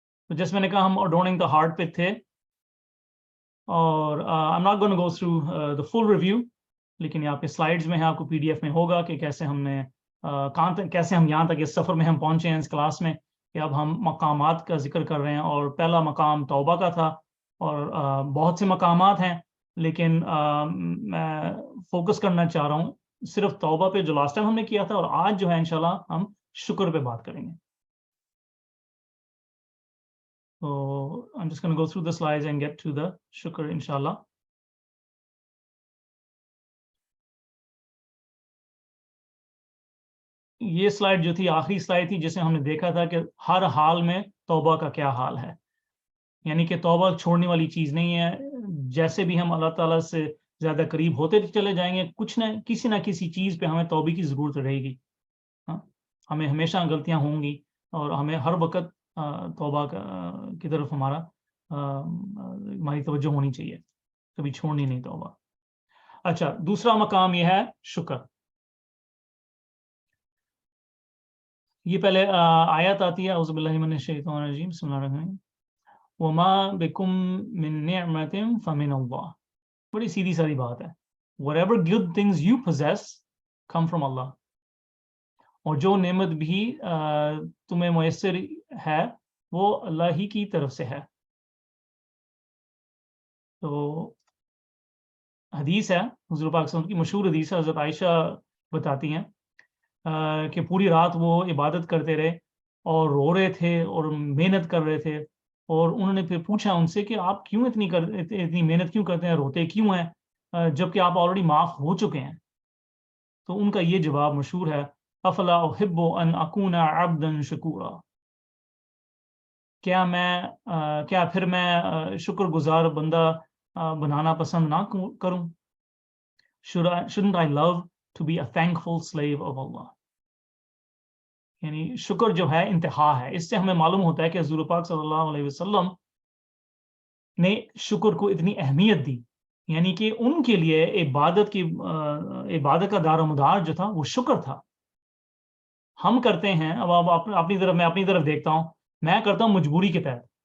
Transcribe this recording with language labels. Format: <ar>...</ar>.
<ur>تو جیسے میں نے کہا ہم اڈورننگ دا ہارٹ پہ تھے, اور</ur> <en>I'm not going to go through the full review,</en> <ur>لیکن یہاں پہ سلائیڈز میں ہے, آپ کو پی ڈی ایف میں ہوگا کہ کیسے ہم نے کیسے ہم یہاں تک اس سفر میں ہم پہنچے ہیں اس کلاس میں, کہ اب ہم مقامات کا ذکر کر رہے ہیں, اور پہلا مقام توبہ کا تھا, اور بہت سے مقامات ہیں, لیکن میں فوکس کرنا چاہ رہا ہوں صرف توبہ پہ جو لاسٹ ٹائم ہم نے کیا تھا, اور آج جو ہے انشاءاللہ ہم شکر پہ بات کریں گے.</ur> <en>So I'm just going to go through the slides and get to the shukr inshallah.</en> <ur>یہ سلائڈ جو تھی آخری سلائڈ تھی جسے ہم نے دیکھا تھا کہ ہر حال میں توبہ کا کیا حال ہے, یعنی کہ توبہ چھوڑنے والی چیز نہیں ہے. جیسے بھی ہم اللہ تعالیٰ سے زیادہ قریب ہوتے چلے جائیں گے, کچھ نہ کسی چیز پہ ہمیں توبہ کی ضرورت رہے گی. ہمیں ہمیشہ غلطیاں ہوں گی, اور ہمیں ہر وقت توبہ کی طرف ہماری توجہ ہونی چاہیے, کبھی چھوڑنی نہیں توبہ. اچھا, دوسرا مقام یہ ہے شکر.</ur> <ar>یہ پہلے آیت آتی ہے, اعوذ باللہ من الشیطان الرجیم, بسم اللہ الرحمن الرحیم, وما بکم من نعمت فمن اللہ.</ar> <ur>بڑی سیدھی ساری بات ہے.</ur> <en>whatever good things you possess come from Allah.</en> <ur>اور جو نعمت بھی تمہیں میسر ہے وہ اللہ ہی کی طرف سے ہے. تو حدیث ہے حضور پاک صلی اللہ علیہ وسلم کی, مشہور حدیث ہے, حضرت عائشہ بتاتی ہیں کہ پوری رات وہ عبادت کرتے رہے اور رو رہے تھے اور محنت کر رہے تھے, اور انہوں نے پھر پوچھا ان سے کہ آپ کیوں اتنی محنت کیوں کرتے ہیں, روتے کیوں ہیں جبکہ آپ آلریڈی معاف ہو چکے ہیں. تو ان کا یہ جواب مشہور ہے,</ur> <ar>افلا احب ان اکون عبدا شکورا.</ar> <ur>کیا پھر میں شکر گزار بندہ بنانا پسند نہ کروں.</ur> <en>Shouldn't I love to be a thankful slave of Allah.</en> <ur>یعنی شکر جو ہے انتہا ہے. اس سے ہمیں معلوم ہوتا ہے کہ حضور پاک صلی اللہ علیہ وسلم نے شکر کو اتنی اہمیت دی, یعنی کہ ان کے لیے عبادت کا دار و مدار جو تھا وہ شکر تھا. ہم کرتے ہیں, اب اپنی طرف, میں اپنی طرف دیکھتا ہوں, میں کرتا ہوں مجبوری کے تحت.</ur>